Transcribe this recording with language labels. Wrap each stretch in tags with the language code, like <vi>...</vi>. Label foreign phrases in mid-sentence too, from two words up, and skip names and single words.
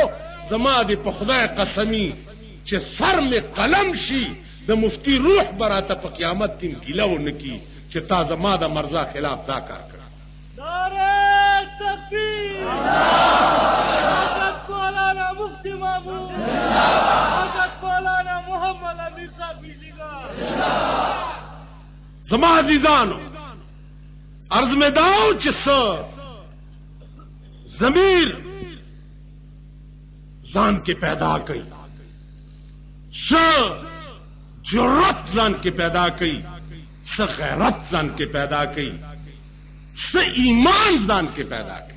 <ps>زما دې په خدای قسمی چې سر مې قلم شي د مفتی روح به راته په قیامت کې ګیله ونه کي چې تا زما د مرزا خلاف دا کار کړی.</ps> <ur>نعرہ تکبیر، حضرت مولانا مفتی محمود، حضرت مولانا محمد امین صاحب بیلیگا.</ur> <ps>زما عزیزانو، عرض میں داؤ چې څه ضمیر ځان کې پیدا کړي، څه جرأت ځان کې پیدا کړي، څه غیرت ځان کې پیدا کړي، څه ایمان ځان کې پیدا کړي.</ps>